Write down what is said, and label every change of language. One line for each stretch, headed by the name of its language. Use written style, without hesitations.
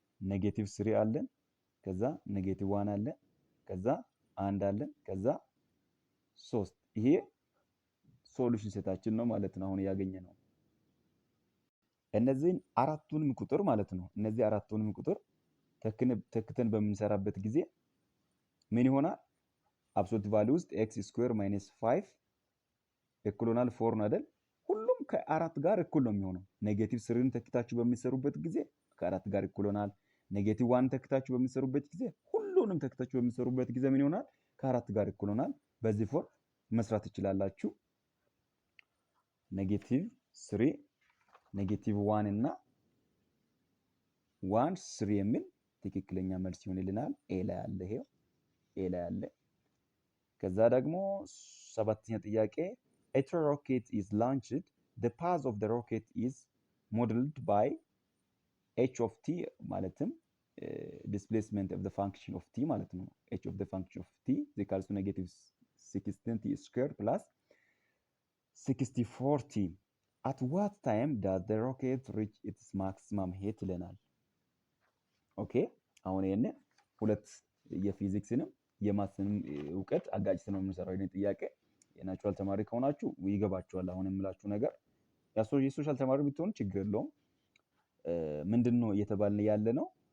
Amharic: ኔጌቲቭ 3 አለን፣ ከዛ ኔጌቲቭ 1 አለ፣ ከዛ 1 አለን፣ ከዛ 3። ይሄ ሶሉሽን ሴታችን ነው ማለት ነው። አሁን ያገኘ ነው እነዚህን አራቱንም ቁጥር ማለት ነው። እነዚህ አራቱንም ቁጥር ተክተን በምንሰራበት ጊዜ ምን ይሆናል? አብሶሉት ቫልዩ ውስጥ ኤክስ ስኩዌር ማይነስ 5 ኢኩሎናል 4 ነው አይደል? ሁሉም ከአራት ጋር እኩል ነው የሚሆነው። ኔጌቲቭ 3ን ተክታችሁ በሚሰሩበት ጊዜ ከአራት ጋር ኢኩሎናል። ኔጌቲቭ 1 ተክታችሁ በሚሰሩበት ጊዜ ሁሉንም ተክታችሁ በሚሰሩበት ጊዜ ምን ይሆናል? ከአራት ጋር ኢኩሎናል። በዚህ ፎርም መስራት ትችላላችሁ። ኔጌቲቭ 3 ኔጌቲቭ 1 እና 1 3 የሚል ትክክለኛ መልስ ይሆንልናል። ኤ ላይ አለ፣ ይሄው ኤ ላይ አለ። ከዛ ደግሞ ሰባተኛ ጥያቄ
English: a rocket is launched, the path of the rocket is modeled by h of t ማለትም displacement of the function of t ማለት ነው። h of the function of t is equal to negative 16t squared plus 64t. At what time does the rocket reach its maximum height
Amharic: ይለናል። ኦኬ አሁን ይሄን ሁለት የፊዚክስንም የማትስንም እውቀት አጋጭተን ነው የምንሰራው። ይሄን ጥያቄ የናቹራል ተማሪ ከሆናችሁ ይገባችኋል። አሁን የምላችሁ ነገር የሶሻል ተማሪ ብትሆኑ ችግር የለውም። ምንድነው እየተባልን ያለ ነው?